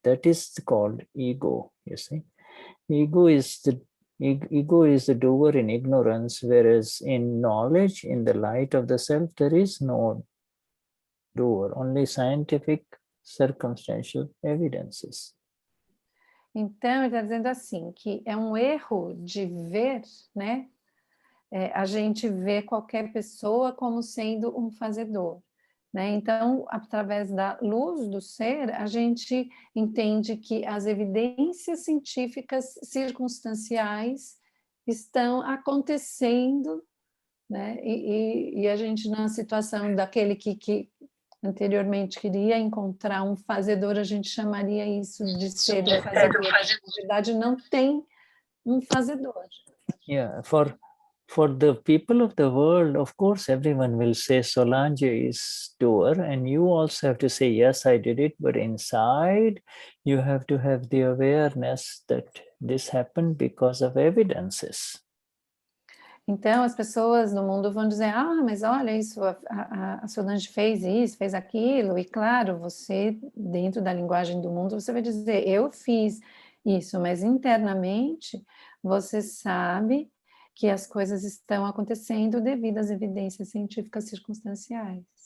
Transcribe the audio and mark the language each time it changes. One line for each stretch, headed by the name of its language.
English: That is called ego, you see. Ego is the doer in ignorance, whereas in knowledge, in the light of the self, there is no doer, only scientific circumstantial evidences.
Portuguese: Então, ele está dizendo assim, que é um erro de ver, né? A gente vê qualquer pessoa como sendo um fazedor, né? Então, através da luz do ser, a gente entende que as evidências científicas circunstanciais estão acontecendo, né? E a gente, na situação daquele que anteriormente queria encontrar um fazedor, a gente chamaria isso de ser um fazedor. Na verdade, não tem um fazedor.
English: Yeah, for the people of the world, of course, everyone will say Solange is doer, and you also have to say, yes, I did it, but inside you have to have the awareness that this happened because of evidences.
Portuguese: Então, as pessoas no mundo vão dizer, mas olha isso, a Solange fez isso, fez aquilo, e claro, você, dentro da linguagem do mundo, você vai dizer, eu fiz isso, mas internamente você sabe que as coisas estão acontecendo devido às evidências científicas circunstanciais.